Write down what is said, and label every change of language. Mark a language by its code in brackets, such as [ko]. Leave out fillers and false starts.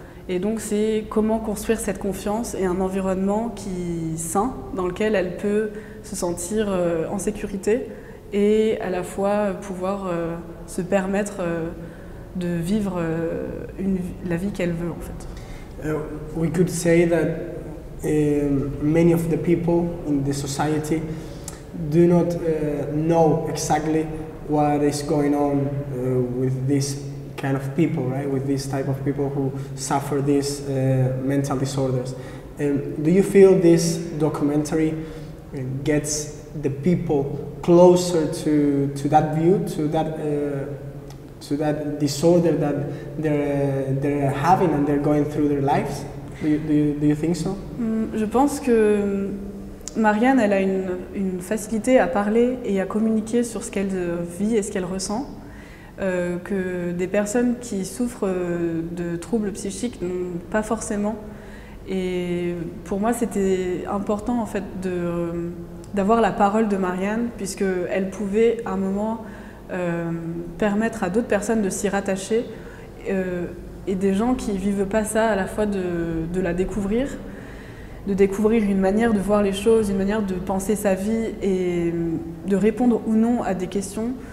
[fr] Et donc c'est comment construire cette confiance et un environnement sain dans lequel elle peut se sentir en sécurité et à la fois pouvoir se permettre de vivre la vie qu'elle veut en fait. [en] We could say that many of the people in the society do not know exactly what is going on with this kind of people, right? With this type of people who suffer these mental disorders. Do you feel this documentary gets the people closer to that view, to that disorder that they're having and they're going through their lives? Do you think so? [fr] Je pense que Marianne, elle a une facilité à parler et à communiquer sur ce qu'elle vit et ce qu'elle ressent. que des personnes qui souffrent de troubles psychiques n'ont pas forcément. Et pour moi, c'était important en fait d'avoir la parole de Marianne, puisqu'elle pouvait à un moment permettre à d'autres personnes de s'y rattacher et des gens qui ne vivent pas ça à la fois de la découvrir, de découvrir une manière de voir les choses, une manière de penser sa vie et de répondre ou non à des questions